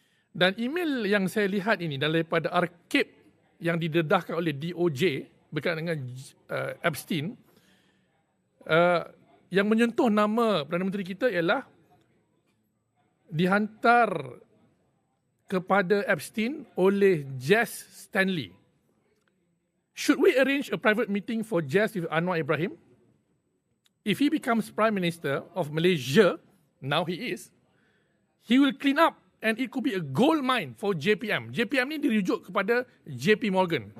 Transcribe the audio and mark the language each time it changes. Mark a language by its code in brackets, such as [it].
[ms] Dan email yang saya lihat ini daripada arkib yang didedahkan oleh DOJ berkaitan dengan Epstein, yang menyentuh nama Perdana Menteri kita ialah dihantar kepada Epstein oleh Jas Stanley. [en] Should we arrange a private meeting for Jas with Anwar Ibrahim? If he becomes Prime Minister of Malaysia, now he is, he will clean up and it could be a gold mine for JPM. [ms] JPM ni dirujuk kepada JP Morgan.